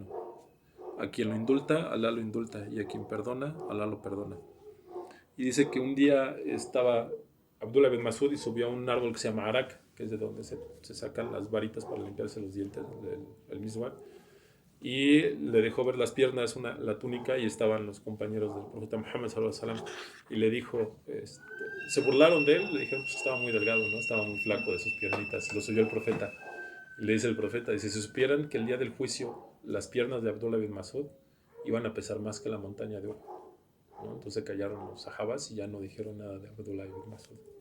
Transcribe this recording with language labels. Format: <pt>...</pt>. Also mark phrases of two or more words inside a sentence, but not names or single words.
<es>A quien lo indulta, Alá lo indulta, y a quien perdona, Alá lo perdona. Y dice que un día estaba Abdullah bin Masud y subió a un árbol que se llama Arak, que es de donde se sacan las varitas para limpiarse los dientes, el miswak, y le dejó ver las piernas, la túnica, y estaban los compañeros del profeta Muhammad</es> <ar>صلى الله عليه وسلم,</ar> <es>y le dijo, se burlaron de él, le dijeron que estaba muy delgado, ¿no? Estaba muy flaco de sus piernitas, y lo subió el profeta, y le dice el profeta, dice, si supieran que el día del juicio las piernas de Abdullah bin Masud iban a pesar más que la montaña de oro, ¿no? Entonces callaron los sahabas y ya no dijeron nada de Abdullah bin Masud.</es>